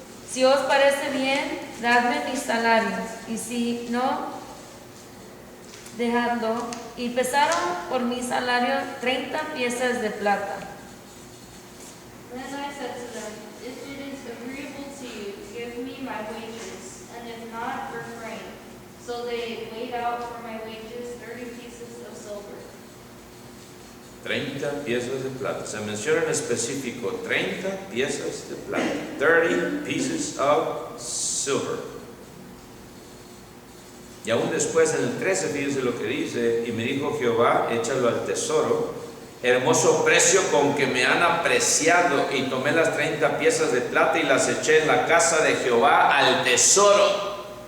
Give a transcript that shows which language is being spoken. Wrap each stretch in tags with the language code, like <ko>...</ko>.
<es>Si os parece bien, dadme mis salarios, y si no, dejadlo. Y pesaron por mi salario 30 piezas de plata.</es> <en>Then I said to them, if it is agreeable to you, give me my wages, and if not, refrain. So they weighed out for my wages 30 pieces of silver.</en> <es>30 piezas de plata. Se menciona en específico 30 piezas de plata.</es> <en>30 pieces of silver.</en> <es>Y aún después en el 13, fíjense lo que dice, y me dijo Jehová, échalo al tesoro, hermoso precio con que me han apreciado, y tomé las 30 piezas de plata y las eché en la casa de Jehová al tesoro.</es>